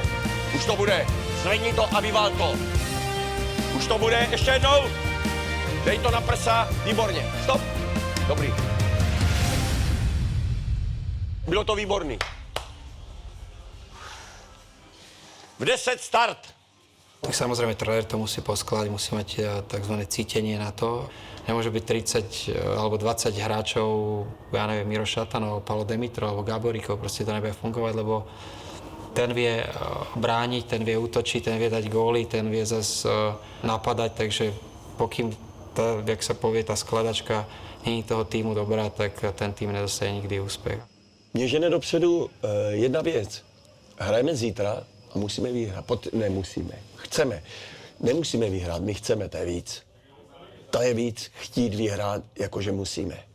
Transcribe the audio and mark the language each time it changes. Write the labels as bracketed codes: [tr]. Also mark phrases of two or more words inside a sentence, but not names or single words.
[cs] Už to bude, zvedni to a vyvál to. Už to bude, ještě jednou. Dej to na prsa, výborně, stop. Dobrý. Bylo to výborný. V 10 start. [sk] Tak samozrejme, tréner to musí poskladať, musí mať tzv. Cítenie na to. Nemôže byť 30 alebo 20 hráčov, ja neviem, Miro Šatanov, Paolo Dimitrov alebo Gaborikov, proste to nebude fungovať, lebo ten vie brániť, ten vie útočiť, ten vie dať góly, ten vie zase napadať, takže pokým, jak sa povie, tá skladačka není toho týmu dobrá, tak ten tým nedostane nikdy úspech. [cs] Mě žene dopředu jedna věc. Hrajeme zítra a musíme vyhrát. Chceme. Nemusíme vyhrát, my chceme, to je víc. To je víc chtít vyhrát, jakože musíme.